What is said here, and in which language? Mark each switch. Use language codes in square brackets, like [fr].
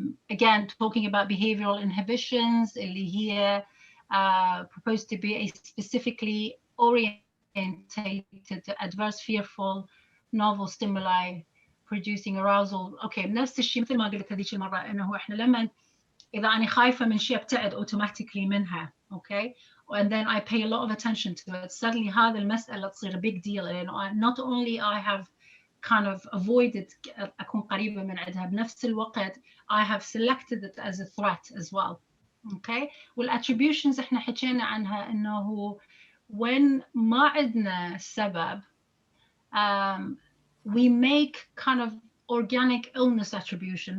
[en] Again, talking about behavioral inhibitions [ar] اللي هي [en] proposed to be a specifically orientated to adverse, fearful, novel stimuli producing arousal. [ar] Okay, نفس الشيء مثل ما قلت هذيك المرة إنه إحنا لما إذا أنا خايفة من شيء ابتعد automatically منها. [en] Okay, and then I pay a lot of attention to it. Suddenly [ar] هذا المسألة تصير [en] a big deal. And not only I have kind of avoided [ar] أكون قريبة من عندها بنفس الوقت [en] I have selected it as a threat as well. Okay, والattributions [ar] إحنا حكينا عنها إنه [en] when [ar] ما عندنا سبب [en] we make kind of organic illness attribution.